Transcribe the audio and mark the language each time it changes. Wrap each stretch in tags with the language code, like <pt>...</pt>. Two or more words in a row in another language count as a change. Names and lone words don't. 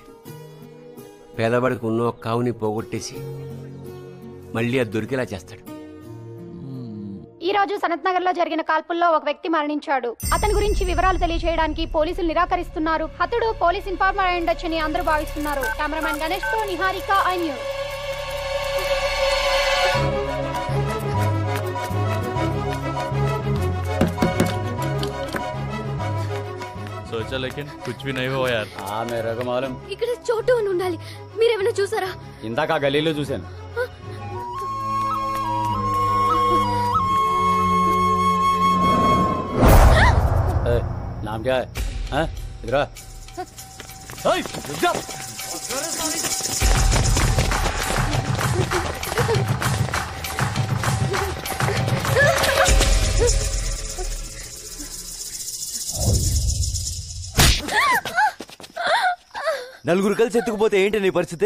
<te>పేదవాడికి ఉన్న ఒక కావుని పోగొట్టేసి మళ్ళీ అది దొరికేలా చేస్తాడు. ఈ రోజు సనత్ నగర్ లో జరిగిన కాల్పుల్లో ఒక వ్యక్తి మరణించాడు. అతని గురించి వివరాలు తెలియజేయడానికి పోలీసులు నిరాకరిస్తున్నారు. అతడు పోలీస్ ఇన్ఫార్మర్ అయి ఉండొచ్చని అందరూ భావిస్తున్నారు. కెమెరామెన్ గణేష్ తో నిహారిక, ఐ న్యూస్.</te> <hi>सोचा लेकिन कुछ भी नहीं हुआ यार. हाँ मेरे को मालूम.</hi> <te>ఇక్కడ చోటు అని ఉండాలి. మీరేమైనా చూసారా? ఇందాక గలీలో చూశాను.</te> <hi>नाम क्या है? इधर आ. रुक जा.</hi> <te>నలుగురు కలిసి ఎత్తుకుపోతే ఏంటి నీ పరిస్థితి?</te>